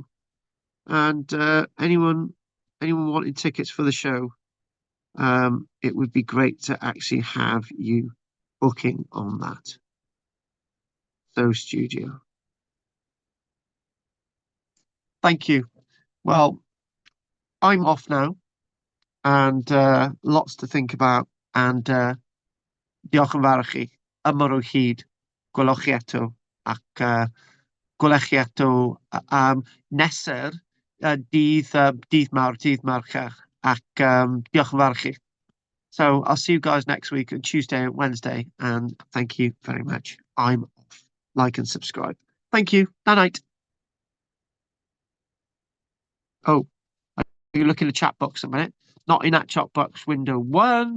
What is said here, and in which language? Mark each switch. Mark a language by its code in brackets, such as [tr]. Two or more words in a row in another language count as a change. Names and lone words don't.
[en] And anyone wanting tickets for the show, it would be great to actually have you booking on that. So studio. Thank you. Well, I'm off now, and lots to think about. [cy] And diolch yn fawr i chi. Ymar o hyd. Gwelwch chi eto. Ac gwelwch chi eto nesaf dydd Mercher. Ac diolch yn fawr i chi. [en] So I'll see you guys next week on Tuesday and Wednesday. And thank you very much. I'm off. Like and subscribe. Thank you. Night. Oh, you look in the chat box a minute. Not in that chat box window 1.